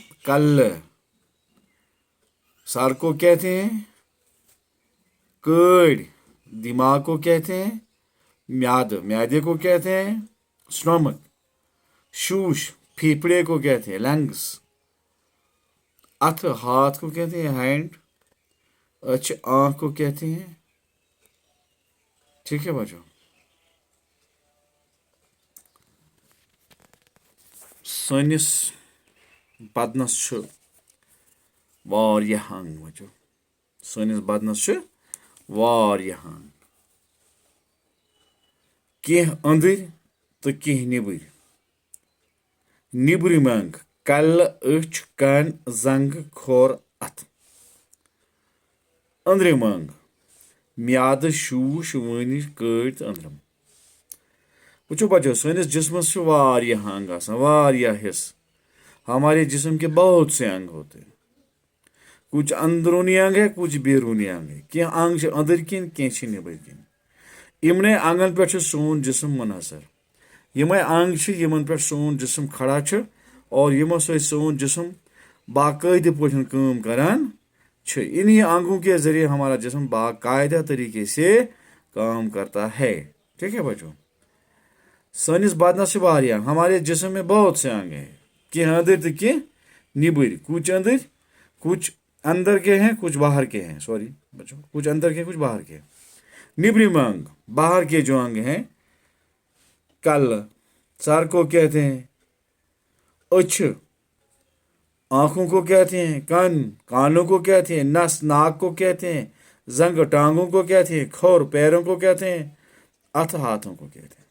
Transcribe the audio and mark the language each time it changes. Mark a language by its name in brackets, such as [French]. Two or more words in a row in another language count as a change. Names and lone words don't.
[Urdu] کل سر کو کہتے ہیں کڑ، دماغ کو کہتے ہیں میادے کو کہتے ہیں اسٹمک، شوش پھیپھڑے کو کہتے ہیں لنگز، اتھ ہاتھ کو کہتے ہیں ہینڈ، اچھ آنکھ کو کہتے ہیں، ٹھیک ہے بچوں. [Kashmiri] सनिस बदनस छु वारियाह अंग बच्चों, सनिस बदनस छु वारियाह अंग, केह अंदर तो केह निबर। निबरम अंग कल अच कान जंग खोर अथ। अंदरम अंग म्याद शूश वनिज कड़ तो अंदरम। वुचो बच्चों, सनिस जिस्मस छु वारियाह अंग आसान, वारियाह हिस्स। [Urdu] ہمارے جسم کے بہت سے انگ ہوتے ہیں، کچھ اندرونی انگ ہے، کچھ بیرونی انگ ہے. [Kashmiri] क्या अंग अंदर किन क्या निबर किन। इमने अंगन पे सोन जिस्म मुनहसर। यमे अंग यमन पे सोन जिस्म खड़ा छ और यमो से सोन जिस्म बाकायदे पठन काम करान छ। [Urdu] انہیں انگوں کے ذریعے ہمارا جسم باقاعدہ طریقے سے کام کرتا ہے، ٹھیک ہے بچوں. [Kashmiri] सनिस बदनस से वारियाह, [Urdu] ہمارے جسم میں بہت سے انگ ہیں, [Kashmiri] कि अंदर तो कि निबर। [Urdu] کچھ اندر، کچھ اندر کے ہیں، کچھ باہر کے ہیں. سوری بچوں، کچھ اندر کے کچھ باہر کے. [Kashmiri] निबरम अंग [Urdu] باہر کے جو انگ ہیں، کل سر کو کہتے ہیں، اچھ آنکھوں کو کہتے ہیں، کان کانوں کو کہتے ہیں، نس ناک کو کہتے ہیں، جنگ ٹانگوں کو کہتے ہیں، کھور پیروں کو کہتے ہیں، اتھ ہاتھوں کو کہتے ہیں.